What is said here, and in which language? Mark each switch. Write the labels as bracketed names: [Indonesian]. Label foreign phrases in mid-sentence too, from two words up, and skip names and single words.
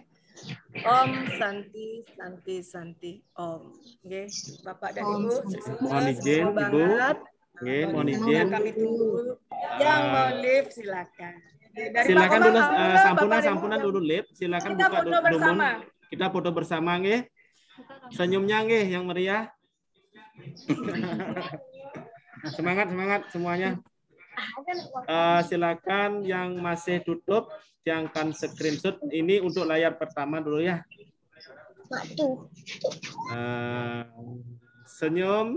[Sanskrit] Om Santi Santi Santi Om. [Indonesian] Oke, Bapak dan Ibu, mohon izin Ibu. Oke, mohon izin. Kami tunggu. Yang mau live silakan. Silakan dulu sampunan dulu live. Silakan kita buka foto bersama. Kita foto bersama nggih. Senyumnya nggih yang meriah. Semangat semuanya. Silakan yang masih tutup jangan screenshot ini untuk layar pertama dulu ya. Senyum.